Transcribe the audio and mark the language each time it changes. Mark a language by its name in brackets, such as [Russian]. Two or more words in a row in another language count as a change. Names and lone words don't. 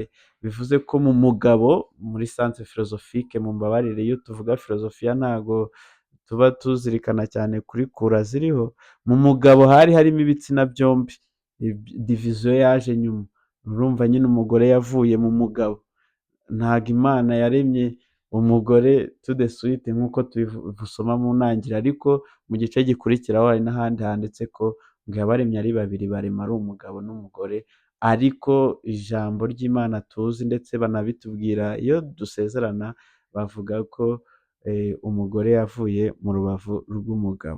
[Kinyarwanda] Bivuze ko mu mugabo, muri [French] science philosophique [Kinyarwanda] mumbabarire, iyo tuvuga filozofiya ntago tuba tuzirikana cyane kuri kura ziriho. Mu mugabo hari harimo ibitsina byombi, diviziyo yaje nyuma. Urumva nyine umugore yavuye mu mugabo. Ntago Imana yaremye umugore [French] tout de suite [Kinyarwanda] nk'uko tubisoma mu ntangiriro, ariko mu gice gikurikiraho hari n'ahandi handitse ko ngo yabaremye ari babiri, barema ari umugabo n'umugore. Ariko ijambo ry'Imana tuzi ndetse banabitubwira iyo dusezerana, bavuga ko umugore yavuye mu rubavu rw'umugabo.